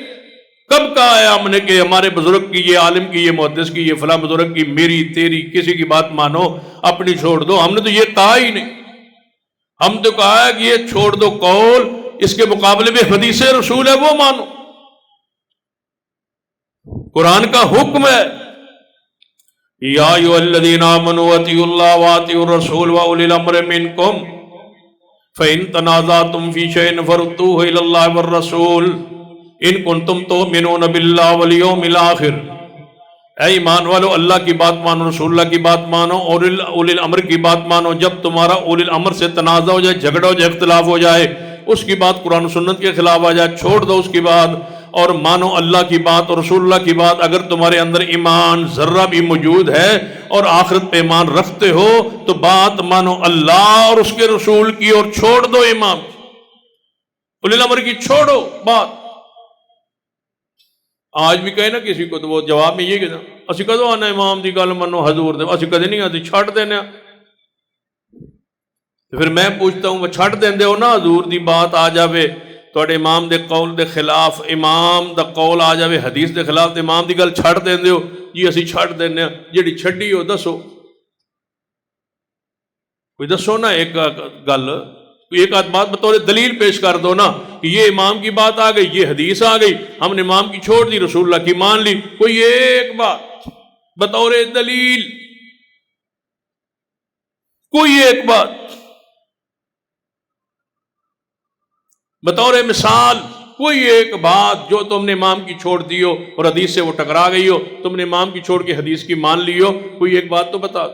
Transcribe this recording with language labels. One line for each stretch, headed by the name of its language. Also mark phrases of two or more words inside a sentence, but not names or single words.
Urdu: کب کہا ہے ہم نے کہ ہمارے بزرگ کی، یہ عالم کی، یہ محدث کی، یہ فلاں بزرگ کی، میری تیری کسی کی بات مانو، اپنی چھوڑ دو؟ ہم نے تو یہ کہا ہی نہیں. ہم تو کہا ہے کہ یہ چھوڑ دو قول، اس کے مقابلے میں حدیث رسول ہے وہ مانو.
Arabic: قرآن کا حکم ہے یا ایھا الذین آمنوا اطیعوا اللہ واطیعوا الرسول واولی الامر منکم فإن تنازعتم فی شیء فردوہ الی اللہ والرسول ان کنتم تؤمنون باللہ والیوم الآخر.
Urdu: اے ایمان والو، اللہ کی بات مانو، رسول اللہ کی بات مانو، اور اولی الامر کی بات مانو. جب تمہارا اولی الامر سے تنازع ہو جائے، جھگڑا ہو جائے، اختلاف ہو جائے، اس کی بات قرآن و سنت کے خلاف آ جائے، چھوڑ دو اس کی بات اور مانو اللہ کی بات اور رسول اللہ کی بات. اگر تمہارے اندر ایمان ذرہ بھی موجود ہے اور آخرت پہ ایمان رکھتے ہو تو بات مانو اللہ اور اس کے رسول کی اور چھوڑ دو امام کی، اولی الامر کی چھوڑو بات. آج بھی کہے نا کسی کو تو وہ جواب میں یہ کہنا
Punjabi: اسی کدو آنا امام دی گل منو حضور دے، اسی کدے نہیں آتی، چھٹ دینا.
Urdu: تو پھر میں پوچھتا ہوں وہ
Punjabi: چھٹ دیندے ہو نا، حضور دی بات آ جاوے تواڈے امام دے قول دے خلاف، امام دا قول آ جاوے حدیث دے خلاف، تے امام دی گل چھٹ دیندے ہو؟ جی اسی چھٹ دینے ہاں. جیڑی چھڈی ہو دسو، کوئی دسو نا ایک گل،
Urdu: ایک آدھ بات بطور دلیل پیش کر دو نا کہ یہ امام کی بات آ گئی، یہ حدیث آ گئی، ہم نے امام کی چھوڑ دی، رسول اللہ کی مان لی. کوئی ایک بات بطور دلیل، کوئی ایک بات بطور مثال، کوئی ایک بات جو تم نے امام کی چھوڑ دی ہو اور حدیث سے وہ ٹکرا گئی ہو، تم نے امام کی چھوڑ کے حدیث کی مان لی ہو، کوئی ایک بات تو بتا.